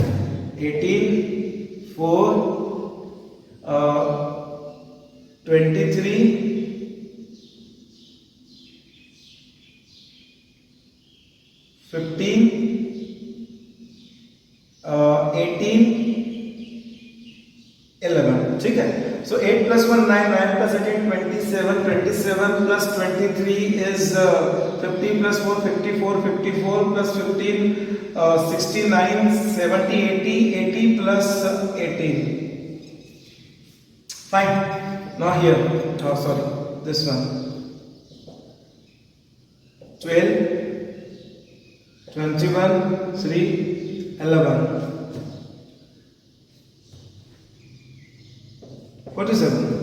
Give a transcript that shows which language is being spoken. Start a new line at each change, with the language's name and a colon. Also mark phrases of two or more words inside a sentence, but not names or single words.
English: 18 4 23 15 18 11,
Hindi: ठीक है।
English: So 8 plus 1 9, 9 plus 18 27, 27 plus 23 is 50 plus 4 54, 54 plus 15 69, 70, 80, 80 plus 18. Fine. Now here, oh sorry, this one. 12, 21, 3, 11. 47.